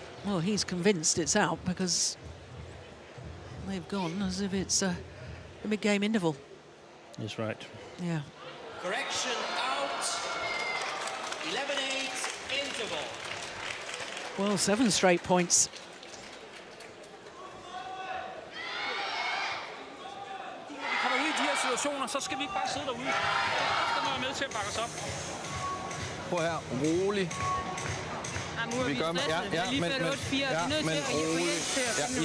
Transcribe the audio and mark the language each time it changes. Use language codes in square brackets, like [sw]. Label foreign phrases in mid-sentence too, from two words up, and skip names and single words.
[en] Well, he's convinced it's out because they've gone as if it's a mid-game interval. He's right. Yeah. Correction out. 11-8 interval. Well, 7 straight points. [da] Når vi kommer ud i de her situationer, så skal vi ikke bare sidde derude. Så skal man være med til at bakke os op. Prøv her, rolig. Vi gør med, lige før 8-4, vi er nødt til at få hjælp til at finde